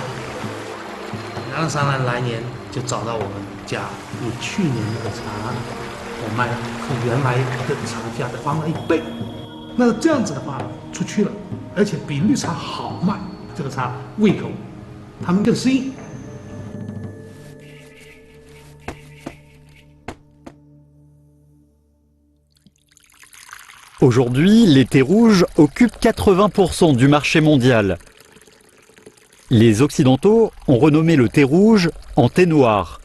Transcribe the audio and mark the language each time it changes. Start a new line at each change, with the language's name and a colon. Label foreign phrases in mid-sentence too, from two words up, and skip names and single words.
Chinese: 闽南的商人来年就找到我们家，你去年那个茶我卖和原来的茶价的翻了1倍，那这样子的话出去了，而且比绿茶好卖，这个茶胃口他们更适应。
French: Aujourd'hui, les thés rouges occupent 80% du marché mondial. Les Occidentaux ont renommé le thé rouge en thé noir.